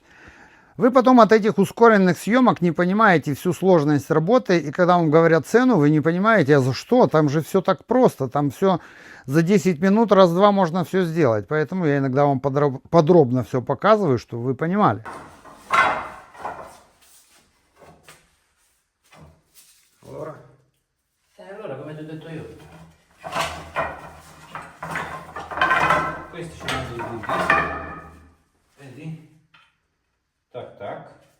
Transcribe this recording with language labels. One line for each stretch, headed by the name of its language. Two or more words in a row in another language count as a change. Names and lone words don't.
Russian: Вы потом от этих ускоренных съемок не понимаете всю сложность работы, и когда вам говорят цену, вы не понимаете, а за что? Там же все так просто, там все за 10 минут, раз-два можно все сделать. Поэтому я иногда вам подробно все показываю, чтобы вы понимали.
Italian: Allora? Allora, come ti ho detto io. Questi ci sono dei buchi. Vedi? Tac tac.